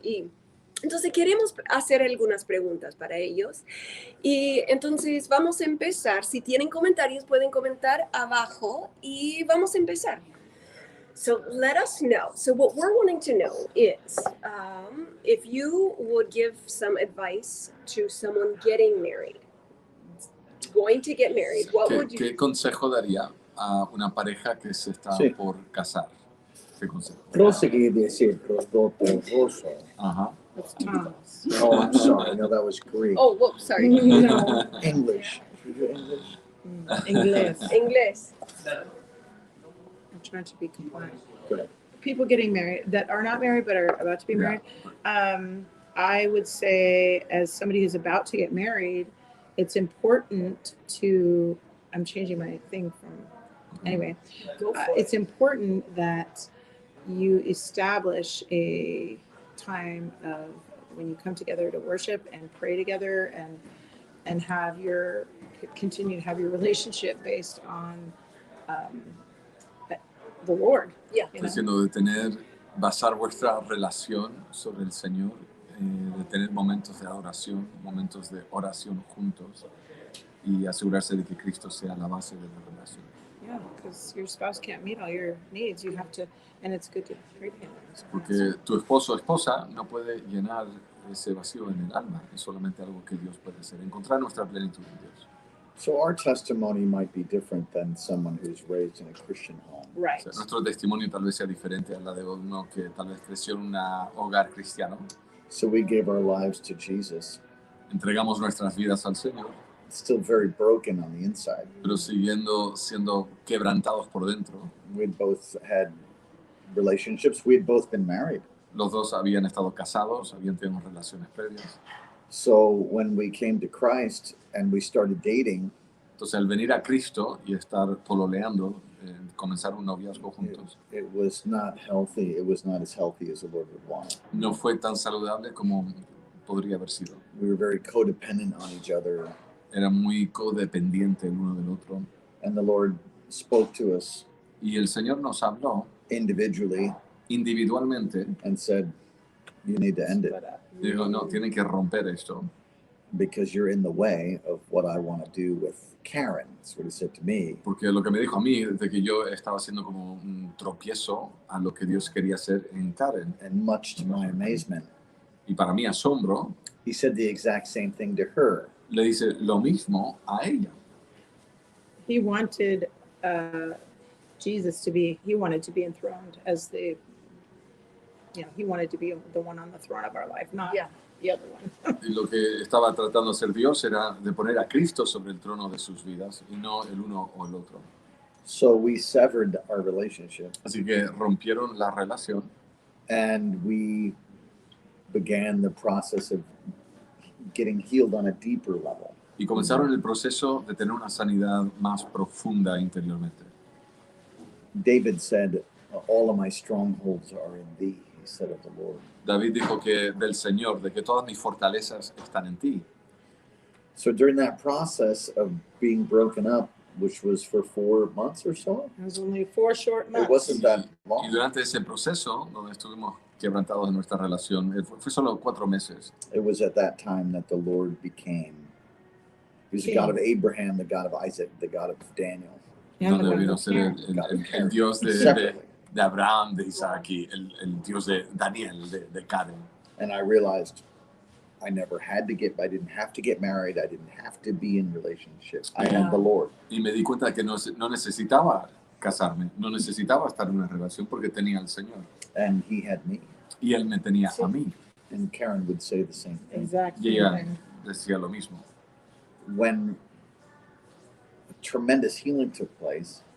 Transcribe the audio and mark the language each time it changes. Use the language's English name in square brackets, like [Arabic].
[Spanish] Y entonces queremos hacer algunas preguntas para ellos. Y entonces vamos a empezar. Si tienen comentarios, pueden comentar abajo y vamos a empezar. [English] So let us know. So what we're wanting to know is if you would give some advice to someone getting married, going to get married, what would you... [Spanish] ¿Qué consejo daría a una pareja que se está Sí. por casar? ¿Qué consejo? Rosa quiere decir rosa. Ajá. [English] That's Thomas. Oh, I'm sorry. No, that was Greek. Oh, whoops, sorry. No. English. Should we do English? English. [Spanish] Inglés. [English] I'm trying to be compliant. Good. People getting married that are not married but are about to be Yeah. married. I would say, as somebody who's about to get married, it's important to. I'm changing my thing from. Anyway, Go for it's important that you establish a time of when you come together to worship and pray together and have your continue to have your relationship based on the Lord. Yeah. You know? [Spanish] Diciendo de basar vuestra relación sobre el Señor, de tener momentos de adoración, momentos de oración juntos y asegurarse de que Cristo sea la base de la relación. [English] Yeah, because your spouse can't meet all your needs. You have to, and it's good to pray to him. [Spanish] Porque tu esposo o esposa no puede llenar ese vacío en el alma, es solamente algo que Dios puede hacer, encontrar nuestra plenitud en Dios. [English] So our testimony might be different than someone who's raised in a Christian home. [Spanish] O [English] Right. [Spanish] sea, nuestro testimonio tal vez sea diferente a la de uno que tal vez creció en un hogar cristiano. [English] So we gave our lives to Jesus, [Spanish] Entregamos nuestras vidas al Señor, [English] still very broken on the inside. [Spanish] pero siguiendo siendo quebrantados por dentro. [English] We'd both had relationships. We had both been married. [Spanish] Los dos habían estado casados, habían tenido relaciones previas. [English] So when we came to Christ and we started dating, [Spanish] Entonces, al venir a Cristo y estar pololeando, comenzar un noviazgo juntos, [English] it was not healthy. It was not as healthy as the Lord would want. [Spanish] no fue tan saludable como podría haber sido. [English] We were very codependent on each other. [Spanish] Era muy codependiente el uno del otro. [English] And the Lord spoke to us [Spanish] Y el Señor nos habló [English] individually [Spanish] individualmente. [English] and said, you need to end it [Spanish] Dijo, no, tienen que romper esto. [English] because you're in the way of what I want to do with Karen. That's what he said to me. [Spanish] Porque lo que me dijo a mí es de que yo estaba haciendo como un tropiezo a lo que Dios quería hacer en Karen. [English] And much to my amazement, [Spanish] Y para mi asombro, [English] he said the exact same thing to her. [Spanish] le dice lo mismo a ella. [English] He wanted Jesus to be. He wanted to be enthroned as the. You know, he wanted to be the one on the throne of our life, not Yeah. the other one. [Spanish] Y lo que estaba tratando de hacer Dios era de poner a Cristo sobre el trono de sus vidas y no el uno o el otro. [English] So we severed our relationship [Spanish] Así que rompieron la relación [English] and we began the process of getting healed on a deeper level. [Spanish] y comenzaron el proceso de tener una sanidad más profunda interiormente. [English] David said, all of my strongholds are in thee, he said of the Lord. [Spanish] David dijo que del Señor, de que todas mis fortalezas están en ti. [English] So during that process of being broken up, which was for 4 months or so, It was only 4 short months. it wasn't that [Spanish] Y [English] long. [Spanish] durante ese proceso, donde estuvimos quebrantados en nuestra relación, fue solo 4 meses. [English] It was at that time that the Lord became, he was the God of Abraham, the God of Isaac, the God of Daniel. Yeah, [Spanish] Donde [English] the [Spanish] vino a [English] one [Spanish] ser [English] with [Spanish] el Dios [English] Separately. [Spanish] de Abraham, de Isaac y el Dios de Daniel, de Karen. [English] And I realized I never had to I didn't have to get married. I didn't have to be in relationships. I had the Lord. [Spanish] Y me di cuenta de que no necesitaba casarme, no necesitaba estar en una relación porque tenía al Señor. [English] And he had me. [Spanish] Y Él me tenía a mí. [English] And Karen would say the same thing. Exactly. [Spanish] Y ella decía lo mismo. [English] When a tremendous healing took place,